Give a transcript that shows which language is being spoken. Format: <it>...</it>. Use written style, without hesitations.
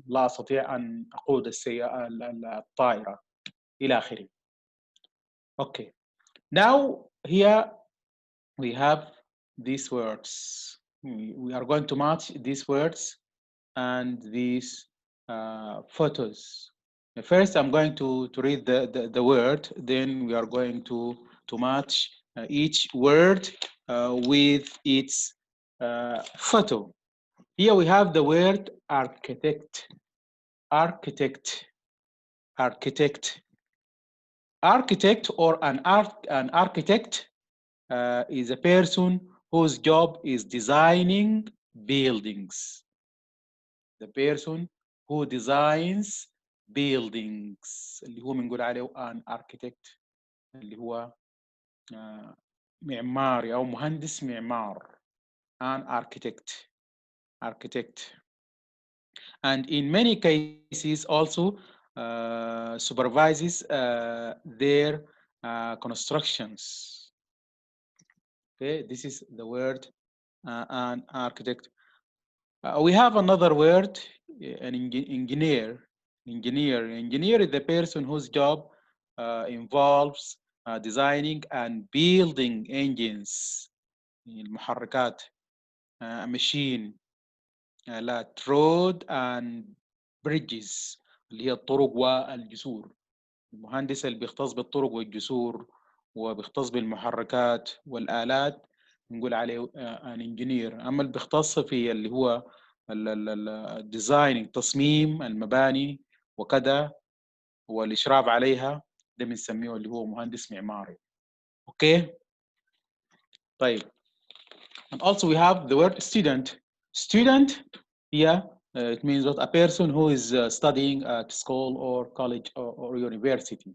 <ar>لا أستطيع أن أقود الطائرة إلى آخره.</ar> <en>Okay. Now here we have these words. We are going to match these words and these photos. First, I'm going to read the word, then we are going to match each word with its photo. Here we have the word architect, architect, architect. Architect or an architect is a person whose job is designing buildings. The person who designs buildings</en> <ar>اللي هو بنقول عليه an architect اللي هو معماري أو مهندس معمار.</ar> <en>An architect, architect. And in many cases also supervises their constructions. Okay, this is the word an architect. We have another word, an engineer. Engineer is the person whose job involves designing and building engines, المحركات, machine, آلات, road and bridges</en> <ar>اللي هي الطرق والجسور. المهندس اللي بيختص بالطرق والجسور وبيختص بالمحركات والآلات نقول عليه an engineer. أما اللي بيختص في اللي هو الديزاين تصميم المباني وكذا والإشراف عليها ده بنسميه اللي هو مهندس معماري.</ar> <en>Okay. طيب. And also we have the word student. Student here it means what a person who is studying at school or college or university.</en>